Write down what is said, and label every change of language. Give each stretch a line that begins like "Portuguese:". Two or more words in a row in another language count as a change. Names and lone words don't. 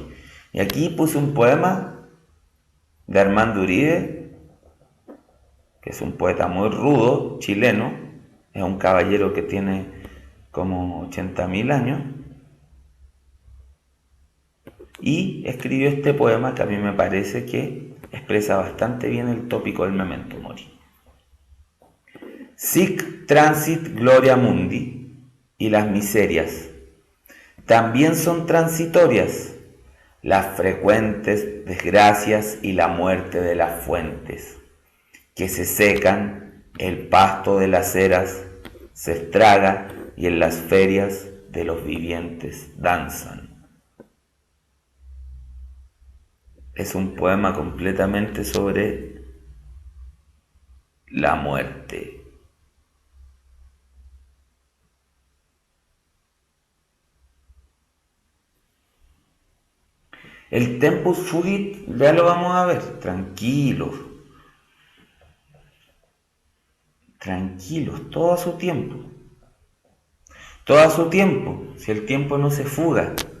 Spanish: Y aquí puse un poema de Armando Uribe, que es un poeta muy rudo, chileno, es un caballero que tiene como 80.000 años, y escribió este poema que a mí me parece que expresa bastante bien el tópico del
Latin: Memento Mori. Sic transit gloria mundi,
Spanish: y las miserias también son transitorias, las frecuentes desgracias y la muerte de las fuentes, que se secan, el pasto de las eras se estraga y en las ferias de los vivientes danzan. Es un poema completamente sobre la muerte. El
Latin: tempus fugit
Spanish: ya lo vamos a ver, tranquilos, todo a su tiempo, si el tiempo no se fuga.